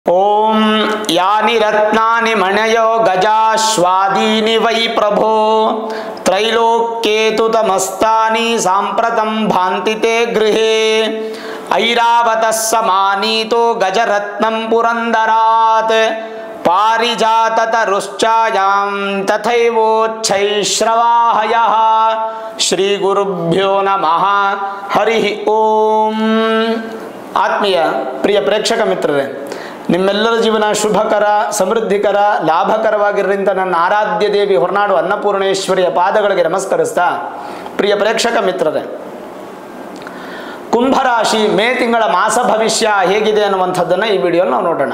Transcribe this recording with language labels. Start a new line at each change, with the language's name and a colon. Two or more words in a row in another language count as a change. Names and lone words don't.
Sanskrit: ओम यानि रत्नानि मणयो गजाश्वादीनि वै प्रभो त्रैलोक्ये तु तमस्तानि साम्प्रतं भान्ति ते गृहे ऐरावतः समानीतो गजरत्नं पुरन्दरात् पारिजाततरुश्चायां तथैवोच्छैश्रवाहयः श्रीगुरुभ्यो नमः हरिः ओम।
Kannada: ಆತ್ಮೀಯ ಪ್ರಿಯ ಪ್ರೇಕ್ಷಕ ಮಿತ್ರರೇ, ನಿಮ್ಮೆಲ್ಲರ ಜೀವನ ಶುಭಕರ, ಸಮೃದ್ಧಿಕರ, ಲಾಭಕರವಾಗಿರಲಿಂತ ನನ್ನ ಆರಾಧ್ಯ ದೇವಿ ಹೊರನಾಡು ಅನ್ನಪೂರ್ಣೇಶ್ವರಿಯ ಪಾದಗಳಿಗೆ ನಮಸ್ಕರಿಸ್ತಾ, ಪ್ರಿಯ ಪ್ರೇಕ್ಷಕ ಮಿತ್ರರೇ, ಕುಂಭರಾಶಿ ಮೇ ತಿಂಗಳ ಮಾಸ ಭವಿಷ್ಯ ಹೇಗಿದೆ ಅನ್ನುವಂಥದ್ದನ್ನು ಈ ವಿಡಿಯೋಲ್ಲಿ ನಾವು ನೋಡೋಣ.